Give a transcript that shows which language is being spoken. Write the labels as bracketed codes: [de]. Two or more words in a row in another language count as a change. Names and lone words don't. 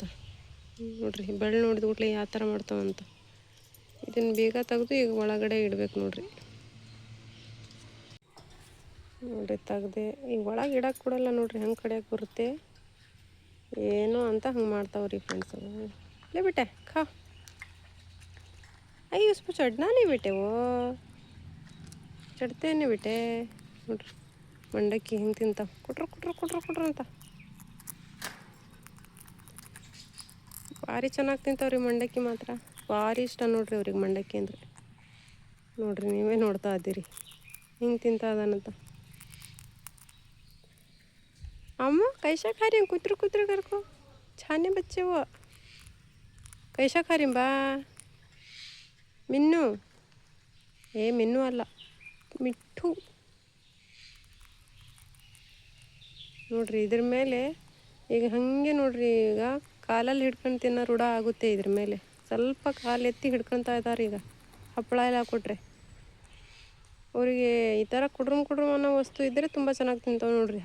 [kn] ನೋಡಿರಿ ಬೆಳ್ಳು ನೋಡಿದ ಕೂಡಲೇ ಯಾವ ಥರ ಮಾಡ್ತಾವಂತ. ಇದನ್ನು ಬೀಗ ತೆಗೆದು ಈಗ ಒಳಗಡೆ ಇಡಬೇಕು ನೋಡಿರಿ. ನೋಡಿರಿ ತೆಗ್ದೆ ಈಗ ಒಳಗೆ ಇಡಕ್ಕೆ ಕೊಡಲ್ಲ. ನೋಡಿರಿ ಹೆಂಗೆ ಕಡಿಯೋಕ್ಕೆ ಬರುತ್ತೆ ಏನೋ ಅಂತ ಹಂಗೆ ಮಾಡ್ತಾವ್ರಿ ಫ್ರೆಂಡ್ಸ್. [hi] ले बेटे खा। आई उसको चढ़ना नहीं बेटे, वो चढ़ते नहीं बेटे। [kn] ನೋಡ್ರಿ ಮಂಡಕ್ಕಿ ಹಿಂಗೆ ತಿಂತಾವ, ಕುಟ್ರು ಕುಟ್ರು ಕುಟ್ರು ಕುಟ್ರು ಅಂತ. ಭಾರಿ ಚೆನ್ನಾಗಿ ತಿಂತಾವ್ರಿ ಮಂಡಕ್ಕಿ ಮಾತ್ರ. ಭಾರಿ ಇಷ್ಟ ನೋಡ್ರಿ ಅವ್ರಿಗೆ ಮಂಡಕ್ಕಿ ಅಂದರೆ. ನೋಡ್ರಿ ನೀವೇ ನೋಡ್ತಾ ಇದ್ದೀರಿ ಹಿಂಗೆ ತಿಂತಾ ಇದ್ದಾನಂತ. [hi] अम्मा कैसा खा रही हूँ, कुतर कुतर कर को छाने बच्चे वो कैसा खा रही बा मिन्नू. [kn] ಏ ಮಿನ್ನು ಅಲ್ಲ, ಮಿಠು. ನೋಡ್ರಿ ಇದ್ರ ಮೇಲೆ ಈಗ ಹಾಗೆ ನೋಡ್ರಿ, ಈಗ ಕಾಲಲ್ಲಿ ಹಿಡ್ಕೊಂಡು ತಿನ್ನೋ ರೂಢ ಆಗುತ್ತೆ ಇದ್ರ ಮೇಲೆ. ಸ್ವಲ್ಪ ಕಾಲು ಎತ್ತಿ ಹಿಡ್ಕೊತಾ ಇದ್ದಾರೆ ಈಗ. ಹಪ್ಪಳ ಎಲ್ಲ ಹಾಕ್ಕೊಟ್ರೆ ಅವರಿಗೆ ಈ ಥರ ಕುಡ್ರಮ್ ಕುಡ್ರಮ್ ಅನ್ನೋ ವಸ್ತು ಇದ್ದರೆ ತುಂಬ ಚೆನ್ನಾಗಿ ತಿಂತಾವೆ ನೋಡ್ರಿ.